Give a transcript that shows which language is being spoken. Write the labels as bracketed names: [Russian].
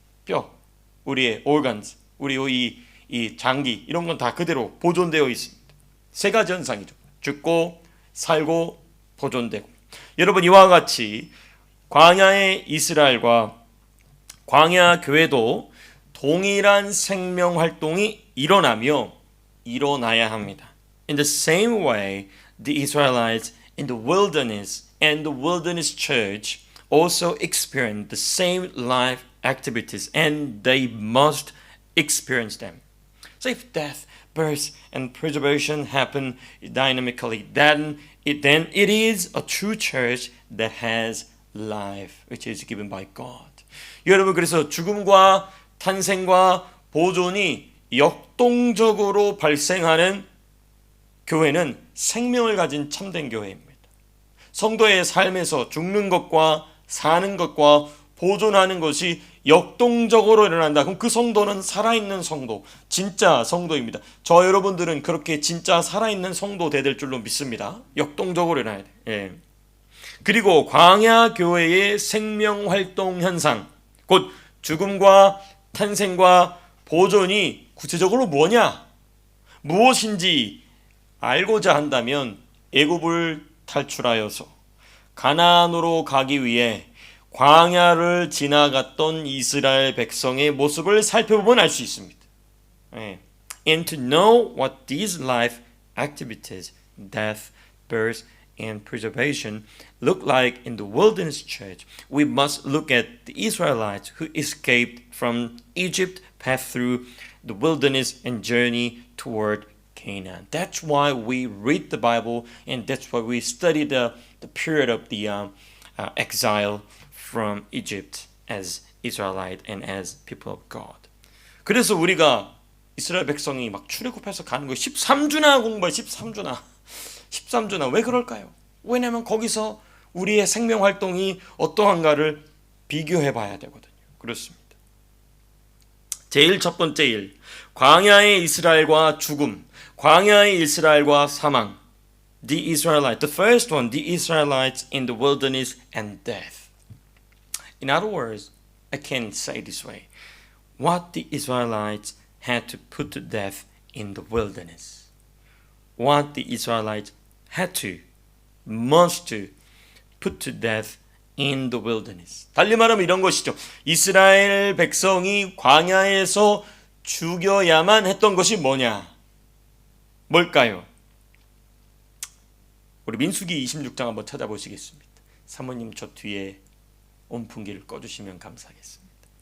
[Korean] 뼈, 우리의 organs, 우리 이 장기, 이런 건 다 그대로 보존되어 있습니다. 세 가지 현상이죠. 죽고 살고 보존되고, 여러분 이와 같이 광야의 이스라엘과 광야 교회도 동일한 생명 활동이 일어나야 합니다. [English] In the same way, the Israelites in the wilderness and the wilderness church also experience the same life activities, and they must experience them. So if death, birth, and preservation happen dynamically, then it is a true church that has life, which is given by God. [Korean] 여러분, 그래서 죽음과 탄생과 보존이 역동적으로 발생하는 교회는 생명을 가진 참된 교회입니다. 성도의 삶에서 죽는 것과 사는 것과 보존하는 것이 역동적으로 일어난다. 그럼 그 성도는 살아있는 성도, 진짜 성도입니다. 저 여러분들은 그렇게 진짜 살아있는 성도 되될 줄로 믿습니다. 역동적으로 일어나야 돼. 예. 그리고 광야 교회의 생명 활동 현상, 곧 죽음과 탄생과 보존이 구체적으로 뭐냐? 무엇인지 알고자 한다면 애굽을 탈출하여서 가나안으로 가기 위해 광야를 지나갔던 이스라엘 백성의 모습을 살펴보면 알 수 있습니다. [English] And to know what these life activities, death, birth, and preservation look like in the wilderness church, we must look at the Israelites who escaped from Egypt, passed through the wilderness, and journey toward Canaan. That's why we read the Bible, and that's why we study the period of the exile from Egypt as Israelite and as people of God. [Korean] 그래서 우리가 이스라엘 백성이 막 출애굽해서 가는 거 13주나 공부해. 13주나 왜 그럴까요? 왜냐하면 거기서 우리의 생명 활동이 어떠한가를 비교해 봐야 되거든요. 그렇습니다. 제일 첫 번째 일, 광야의 이스라엘과 죽음, 광야의 이스라엘과 사망. [English] The first one, the Israelites in the wilderness and death. In other words, I can say this way. What the Israelites had to put to death in the wilderness. What the Israelites must put to death in the wilderness. [Korean] 달리 말하면 이런 것이죠. 이스라엘 백성이 광야에서 죽여야만 했던 것이 뭐냐? 뭘까요? 우리 민수기 26장 한번 찾아보시겠습니다. 사모님 저 뒤에 온풍기를 꺼주시면 감사하겠습니다.